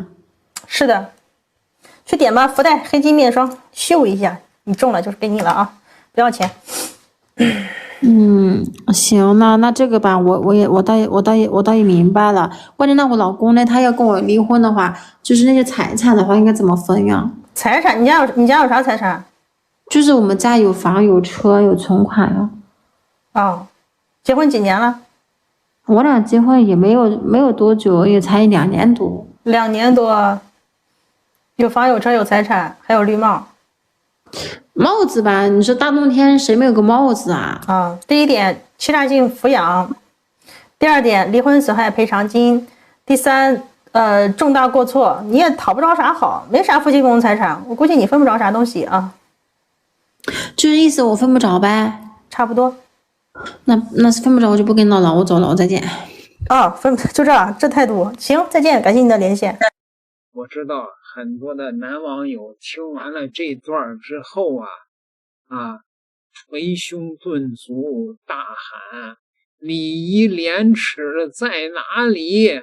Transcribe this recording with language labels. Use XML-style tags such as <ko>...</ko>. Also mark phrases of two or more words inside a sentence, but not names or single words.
<zh>是的，去點吧，福袋黑金面霜秀一下，你中了就是給你了啊，不要錢。行，那這個吧，我倒也明白了。關鍵那我老公呢，他要跟我離婚的話，就是那些財產的話，應該怎麼分呀？財產，你家有啥財產？就是我們家有房有車有存款啊。結婚幾年了？我倆結婚也沒有多久，也才2年多。 2年多，有房有車有財產，還有綠帽。帽子吧，你說大冬天誰沒有個帽子啊？第1點，欺詐性撫養；第2點，離婚損害賠償金；第3，重大過錯，你也討不着啥好，沒啥夫妻共同財產，我估計你分不着啥東西啊。就是意思我分不着唄？差不多。那分不着我就不跟鬧了，我走了，我再見。分就這態度，行，再見，感謝你的連線。我知道很多的男網友聽完了這段之後捶胸頓足，大喊禮儀廉恥在哪裡？</zh>